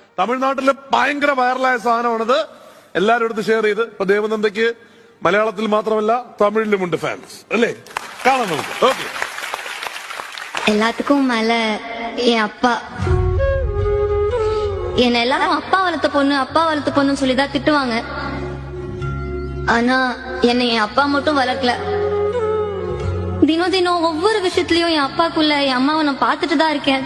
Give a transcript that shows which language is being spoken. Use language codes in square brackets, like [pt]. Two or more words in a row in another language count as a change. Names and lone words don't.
[ml] തമിഴ്നാട്ടിൽ ഭയങ്കര വൈറലായ സാധനമാണിത്. എല്ലാവരും എടുത്ത് ഷെയർ ചെയ്ത്. ഇപ്പൊ ദേവനന്ദയ്ക്ക് മലയാളത്തിൽ മാത്രമല്ല തമിഴിലുമുണ്ട് ഫാൻസ് അല്ലേ? കാണാം നമുക്ക്. ഓക്കെ. [ta] எல்லாத்துக்கும் மேல என் அப்பா என்ன எல்லாரும் அப்பா வளர்த்த பொண்ணு சொல்லிதான் திட்டுவாங்க. ஆனா என்னை என் அப்பா மட்டும் வளர்க்கல. தினம் தினம் ஒவ்வொரு விஷயத்திலயும் என் அப்பாக்குள்ள என் அம்மாவை நான் பார்த்துட்டு தான் இருக்கேன்.